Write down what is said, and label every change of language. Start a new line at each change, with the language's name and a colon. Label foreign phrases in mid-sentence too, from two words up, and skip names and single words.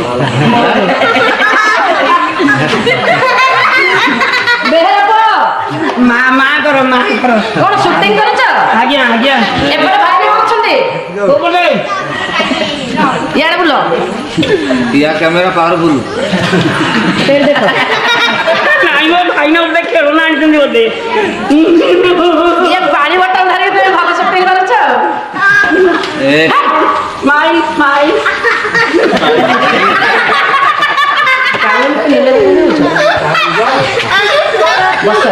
Odia: ବେହେରା ପୁଅ ମା କର କଣ ସୁଟିଂ କରୁଛ ଆଜ୍ଞା ଆଜ୍ଞା ଏପଟେ ଭାଇ ଅଛନ୍ତି କୋଉପଟେ ଇଆଡେ ବୁଲ
Hindi: या
English: camera powerful
Odia: ସେଇଠି ଦେଖ ନାଇଁ ମୋ ଭାଇନା ଗୋଟେ ଖେଳନା ଆଣିଛନ୍ତି ବୋଧେ ଇଏ ପାଣି ବୋଟଲ ଧରିକି ତମେ ଭଲ ସୁଟିଂ କରୁଛ ए ମାଇ ମାଇ ବସ